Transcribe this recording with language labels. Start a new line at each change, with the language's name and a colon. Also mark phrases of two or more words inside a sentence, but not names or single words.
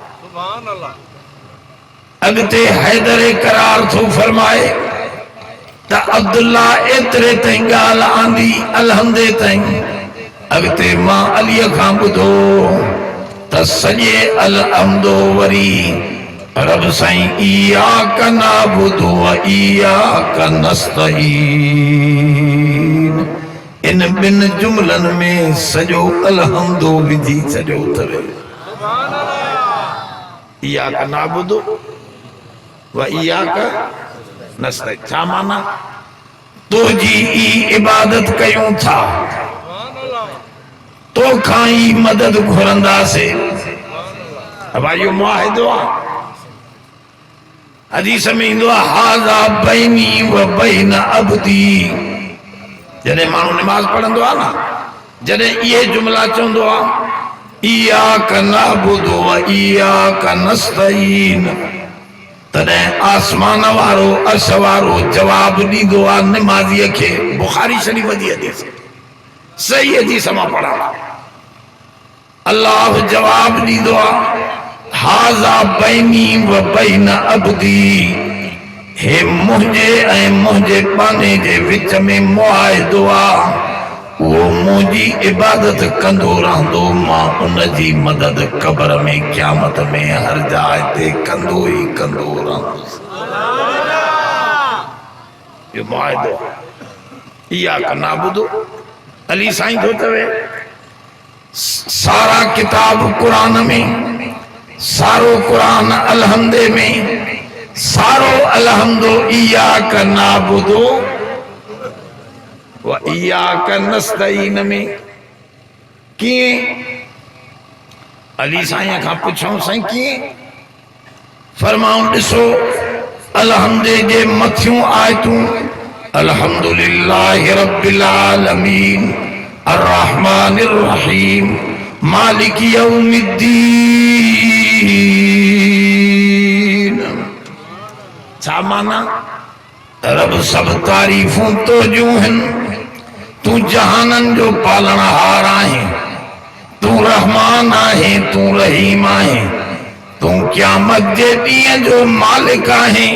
Sindhi: अॻिते हैदर करार थो फरमाए त अब्दुल्ला एतिरे ताईं ॻाल्हि आंदी अलहमदे ताईं। अॻिते मां अलीअ खां ॿुधो त सॼे अलहमदो वरी रब साईं
Arabic: إياك نعبد وإياك نستعين,
Sindhi: इन ॿिन जुमलनि में सॼो अलहमदो विझी छॾियो अथव।
Arabic: إياك نعبد وإياك نستعين,
Sindhi: छा माना? तुंहिंजी ई इबादत कयूं था, तोखां ई मदद घुरंदासीं। अब इहो मुआहिदो आहे। हदीस में ईंदो आहे
Arabic: هذا بيني وبين عبدي.
Sindhi: जॾहिं माण्हू निमाज़ पढ़ंदो आहे न, जॾहिं इहे जुमला चवंदो आहे
Arabic: إياك نعبد وإياك نستعين,
Sindhi: तॾहिं आसमान वारो अर्श वारो जवाब ॾींदो आहे निमाज़ीअ खे। बुखारी शरीफ़ जी हदीस, सही हदीस मां पढ़ा। अल्लाह जवाब ॾींदो आहे
Arabic: هذا بيني وبين عبدي,
Sindhi: हे मुंहिंजे ऐं मुंहिंजे पाने जे विच में मुआहिदो आहे। उहो मुंहिंजी इबादत कंदो रहंदो, मां उन जी मदद क़ब्र में क़यामत में हर जाइ ते कंदो ई कंदो रहंदुसि। इहो मुआहिदो।
Arabic: إياك نعبد,
Sindhi: अली साईं थो चवे। सारा किताब क़ुरान में, सारो क़ुरान अलहमदे में, सारो अलहमदो
Arabic: إياك نعبد وإياك نستعين
Sindhi: में। कीअं? अली साईं खां पुछूं साईं कीअं? फरमाऊं ॾिसो, अलहमदे जे मथियूं आयतूं
Arabic: الحمد لله رب العالمين الرحمن الرحيم مالك يوم الدين.
Sindhi: छा माना? रब सब तारीफ़ूं तुंहिंजूं आहिनि, तूं जहाननि जो पालणहार आहीं, तूं रहमान आहीं, तूं रहीम आहीं, तूं क़यामत जे ॾींहं जो मालिक आहीं।